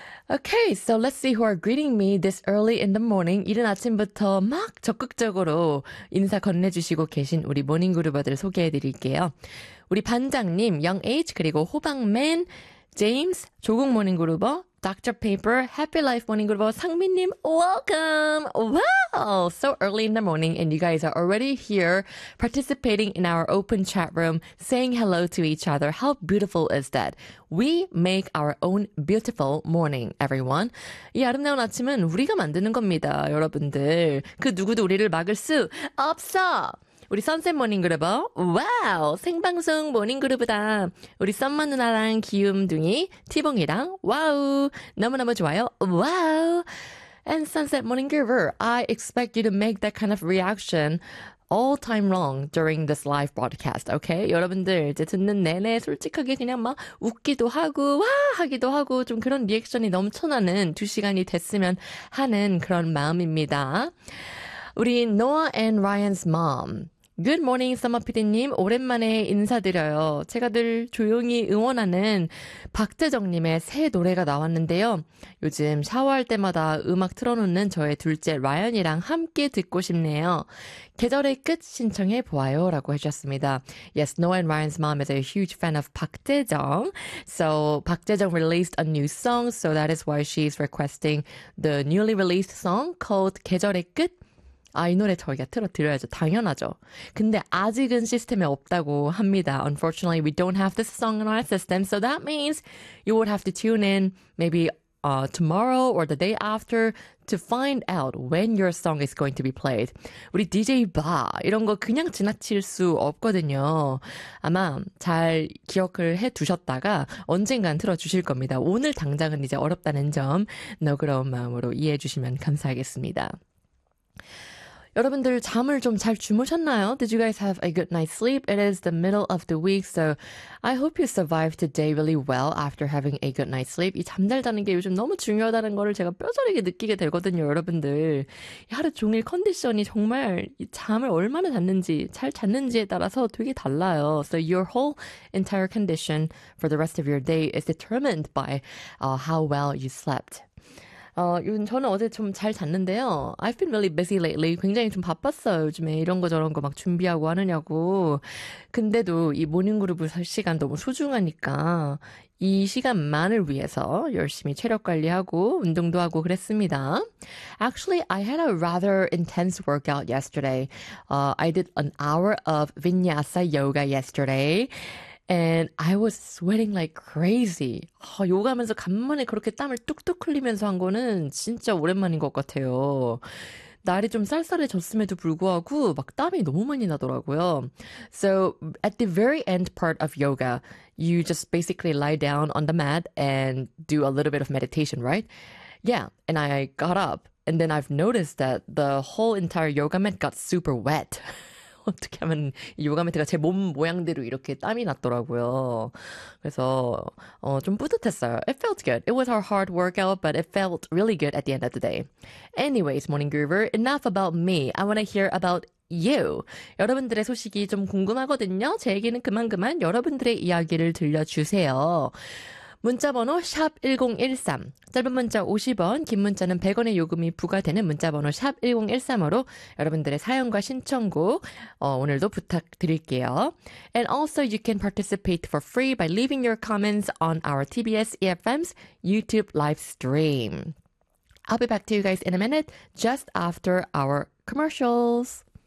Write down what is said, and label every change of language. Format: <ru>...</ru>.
<en>Okay, so let's see who are greeting me this early in the morning.</en> <ko>이른 아침부터 막 적극적으로 인사 건네주시고 계신 우리 모닝그룹어들 소개해드릴게요. 우리 반장님, Young H, 그리고 호박맨, James, 조국 모닝그룹어, Dr. Paper, Happy Life 모닝그룹어, 상민님, welcome! Wow!</ko> <en>So early in the morning and you guys are already here participating in our open chat room, saying hello to each other. How beautiful is that? We make our own beautiful morning, everyone.</en> <ko>이 아름다운 아침은 우리가 만드는 겁니다, 여러분들. 그 누구도 우리를 막을 수 없어! 우리 선샘 모닝그룹어, 와우! 생방송 모닝그룹이다. 우리 썸머 누나랑 기움둥이, 티봉이랑 와우! 너무너무 좋아요, 와우!</ko> <en>And Sunset Morning Groover, I expect you to make that kind of reaction all time long during this live broadcast, okay?</en> <ko>여러분들 이제 듣는 내내 솔직하게 그냥 막 웃기도 하고 와 하기도 하고 좀 그런 리액션이 넘쳐나는 두 시간이 됐으면 하는 그런 마음입니다.</ko> <en>우리 Noah and Ryan's mom. Good morning, Summer PD님.</en> <ko>오랜만에 인사드려요. 제가 늘 조용히 응원하는 박재정님의 새 노래가 나왔는데요. 요즘 샤워할 때마다 음악 틀어놓는 저의 둘째 라이언이랑 함께 듣고 싶네요. 계절의 끝 신청해 보아요 라고 해주셨습니다.</ko> <en>Yes, Noah and Ryan's mom is a huge fan of 박재정. So 박재정 released a new song. So that is why she's requesting the newly released song called 계절의 끝.</en> <ko>아, 이 노래 저희가 틀어드려야죠. 당연하죠. 근데 아직은 시스템에 없다고 합니다.</ko> <en>Unfortunately, we don't have this song in our system. So that means you would have to tune in maybe tomorrow or the day after to find out when your song is going to be played.</en> <ko>우리 DJ 바 이런 거 그냥 지나칠 수 없거든요. 아마 잘 기억을 해두셨다가 언젠간 틀어주실 겁니다. 오늘 당장은 이제 어렵다는 점 너그러운 마음으로 이해해 주시면 감사하겠습니다. 여러분들 잠을 좀 잘 주무셨나요?</ko> <en>Did you guys have a good night's sleep? It is the middle of the week, so I hope you survived today really well after having a good night's sleep.</en> <ko>이 잠 잘 자는 게 요즘 너무 중요하다는 거를 제가 뼈저리게 느끼게 되거든요, 여러분들. 하루 종일 컨디션이 정말 이 잠을 얼마나 잤는지, 잘 잤는지에 따라서 되게 달라요.</ko> <en>So your whole entire condition for the rest of your day is determined by how well you slept.</en> <ko>저는 어제 좀 잘 잤는데요.</ko> <en>I've been really busy lately.</en> <ko>굉장히 좀 바빴어요. 요즘에 이런 거 저런 거 막 준비하고 하느냐고. 근데도 이 모닝그룹 시간 너무 소중하니까 이 시간만을 위해서 열심히 체력 관리하고 운동도 하고 그랬습니다.</ko> <en>Actually, I had a rather intense workout yesterday. I did an hour of vinyasa yoga yesterday. And I was sweating like crazy.</en> <ko>요가하면서 간만에 그렇게 땀을 뚝뚝 흘리면서 한 거는 진짜 오랜만인 것 같아요. 날이 좀 쌀쌀해졌음에도 불구하고 막 땀이 너무 많이 나더라고요.</ko> <en>So at the very end part of yoga, you just basically lie down on the mat and do a little bit of meditation, right? Yeah, and I got up. And then I've noticed that the whole entire yoga mat got super wet.</en> <ko>어떻게 하면 요가 매트가 제 몸 모양대로 이렇게 땀이 났더라고요. 그래서 좀 뿌듯했어요.</ko> <en>It felt good. It was our hard workout, but it felt really good at the end of the day. Anyways, Morning Groover, enough about me. I want to hear about you.</en> <ko>여러분들의 소식이 좀 궁금하거든요. 제 얘기는 그만 여러분들의 이야기를 들려주세요. 문자번호 샵 1013, 짧은 문자 50원, 긴 문자는 100원의 요금이 부과되는 문자번호 샵 1013으로 여러분들의 사연과 신청곡 오늘도 부탁드릴게요.</ko> <en>And also you can participate for free by leaving your comments on our TBS EFM's YouTube live stream. I'll be back to you guys in a minute, just after our commercials.</en>